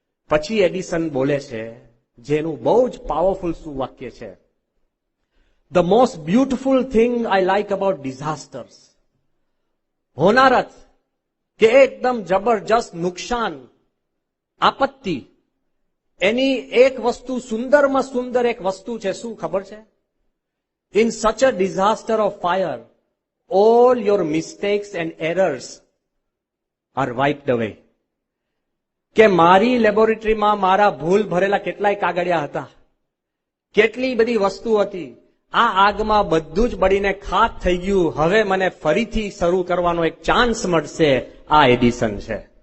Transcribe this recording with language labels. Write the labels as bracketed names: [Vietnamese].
[Gujarati] પછી એડિસન બોલે છે, જેનું બહુ જ પાવરફુલ શું વાક્ય છે, [English] The most beautiful thing I like about disasters. [Gujarati] હોનારત કે એકદમ જબરજસ્ત નુકસાન, આપત્તિ, એની એક વસ્તુ, સુંદરમાં સુંદર એક વસ્તુ છે, શું ખબર છે? [English] In such a disaster of fire all your mistakes and errors are wiped away. [Gujarati] કે મારી લેબોરેટરીમાં મારા ભૂલ ભરેલા કેટલાય કાગળિયા હતા, કેટલી બધી વસ્તુ હતી, આ આગમાં બધું જ બળીને ખાક થઈ ગયું. હવે મને ફરીથી શરૂ કરવાનો એક ચાન્સ મળશે. આ એડિસન છે.